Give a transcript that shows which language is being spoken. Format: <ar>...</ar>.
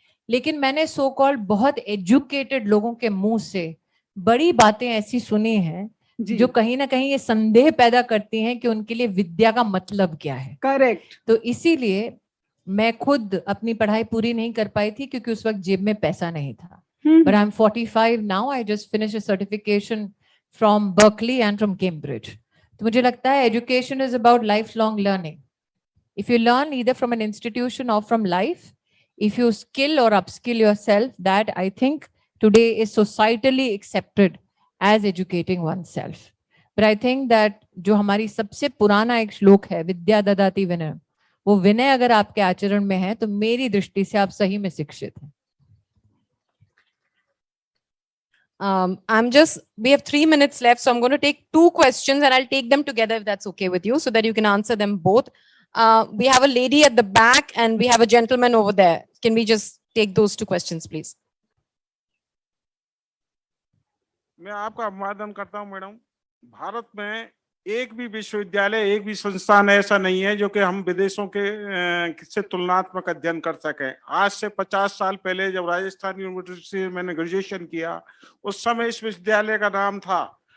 <hi>लेकिन मैंने so called बहुत एजुकेटेड लोगों के मुंह से बड़ी बातें ऐसी सुनी हैं जो कहीं ना कहीं ये संदेह पैदा करती हैं कि उनके लिए विद्या का मतलब क्या है. करेक्ट. तो इसीलिए मैं खुद अपनी पढ़ाई पूरी नहीं कर पाई थी, क्योंकि उस वक्त जेब में पैसा नहीं था.</hi> <en>But I'm 45 now. I just finished a certification from Berkeley and from Cambridge.</en> <hi>तो मुझे लगता है</hi> <en>education is about lifelong learning. If you learn either from an institution or from life, if you skill or upskill yourself, that I think today is societally accepted as educating oneself. But I think that</en> <hi>जो हमारी सबसे पुराना एक श्लोक है, विद्या ददाति विनय, वो विनय अगर आपके आचरण में है तो मेरी दृष्टि से आप सही में शिक्षित हैं.</hi> <en>We have 3 minutes left, so I'm going to take 2 questions and I'll take them together if that's okay with you, so that you can answer them both. We have a lady at the back and we have a gentleman over there. Can we just take those 2 questions, please?</en> <hi>मैं आपका अभिवादन करता हूं madam. Bharat में एक भी विश्वविद्यालय, एक भी संस्थान ऐसा नहीं है जो कि हम विदेशों के से तुलनात्मक अध्ययन कर सकें. आज से 50 साल पहले जब राजस्थान यूनिवर्सिटी में मैंने ग्रेजुएशन किया, उस समय इस विश्वविद्यालय का नाम था.</hi>